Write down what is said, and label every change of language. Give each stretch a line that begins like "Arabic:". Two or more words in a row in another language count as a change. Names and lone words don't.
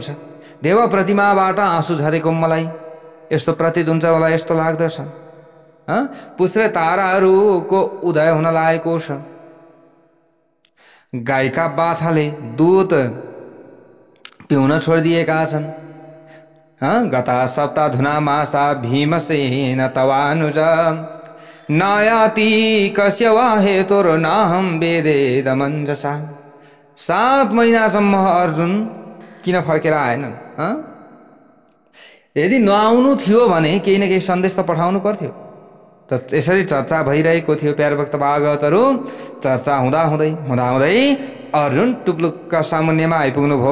Nepali: देव प्रतिमाबाट आँसु झरेको मलाई यस्तो प्रतीत हुन्छ, मलाई यस्तो लाग्दछ। पुच्छ्रे ताराहरूको उदय हुन लागेको छ। गाईका बाछाले दुध पिउन छोडिदिएका छन्।
Sanskrit: गता सप्ताधुना मासा भीमसेन तवानुज नायाति कस्य वा हेतुर्नाहं वेदेदमञ्जसा।
Nepali: 7 महिनासम्म अर्जुन किन फर्केर आएनन्? यदि नआउनु थियो भने केही न केही सन्देश त पठाउनु पर्थ्यो। त यसरी चर्चा भइरहेको थियो प्यारा भक्त भागवतहरू। चर्चा हुँदा अर्जुन टुप्लुक्क सामुन्यमा आइपुग्नु भयो।